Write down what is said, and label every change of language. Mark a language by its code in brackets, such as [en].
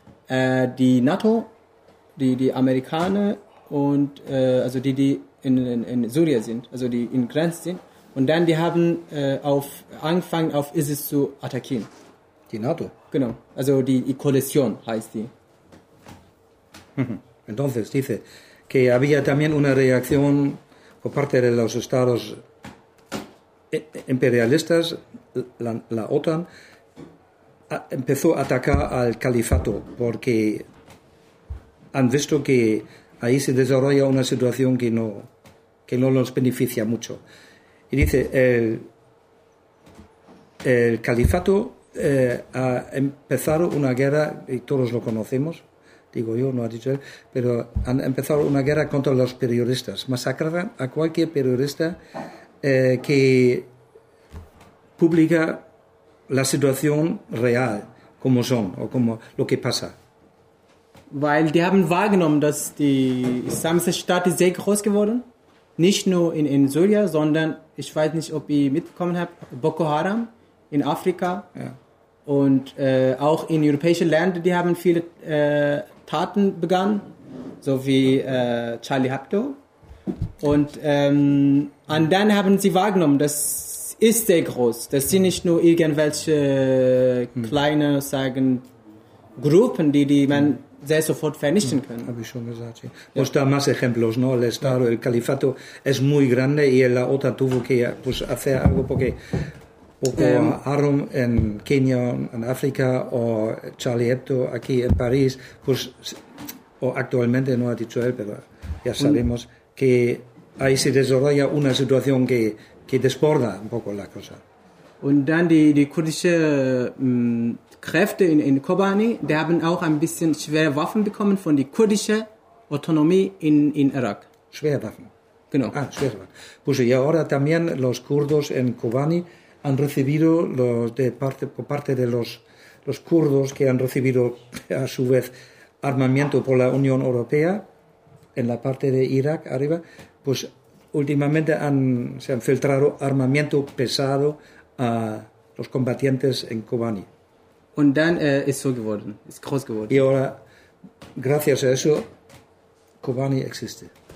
[de] Die NATO, die Amerikaner und also die in Syrien sind, also die in Grenz sind. Und dann, die haben angefangen, auf ISIS zu attackieren. Die NATO? Genau, also die Koalition heißt die. [es] Entonces, dice, que había también una reacción por parte de los estados imperialistas, la OTAN, empezó a atacar al califato, porque han visto que ahí se desarrolla una situación que no nos beneficia mucho. Y dice, el califato ha empezado una guerra, y todos lo conocemos, digo yo, no ha dicho él, pero han empezado una guerra contra los periodistas. Masacraban a cualquier periodista que publica la situación real, como son, o como lo que pasa. [de] Weil die haben wahrgenommen, dass die islamische Staat ist sehr groß geworden. Nicht nur in Syrien, sondern ich weiß nicht, ob ihr mitbekommen habt, Boko Haram in Afrika, ja. Und auch in europäischen Ländern, die haben viele Taten begangen, so wie Charlie Hebdo. Und dann haben sie wahrgenommen, das ist sehr groß, das sind nicht nur irgendwelche kleine, sagen, Gruppen, die man sehr sofort vernichten können. Habe ich schon gesagt, [es] sí. Pues da más ejemplos, ¿no? El Estado, el Califato es muy grande y la OTAN tuvo que pues, hacer algo porque Boko Haram en Kenia, en África, o Charlie Hebdo aquí en París, pues, o actualmente, no ha dicho él, pero ya sabemos que ahí se desarrolla una situación que desborda un poco la cosa. [de] Und dann die kurdische Kräfte in Kobani, die haben auch ein bisschen schwere Waffen bekommen von der kurdischen Autonomie in Irak. Schwere Waffen? Genau. Ah, schwere Waffen. [es] Pues y ahora también los kurdos en Kobani han recibido por parte de los kurdos que han recibido a su vez armamento por la Unión Europea en la parte de Irak arriba, pues últimamente se han filtrado armamento pesado a los combatientes en Kobani. [de] Und dann ist so geworden, ist groß geworden. [es] Y ahora, gracias a eso, Kobani existe.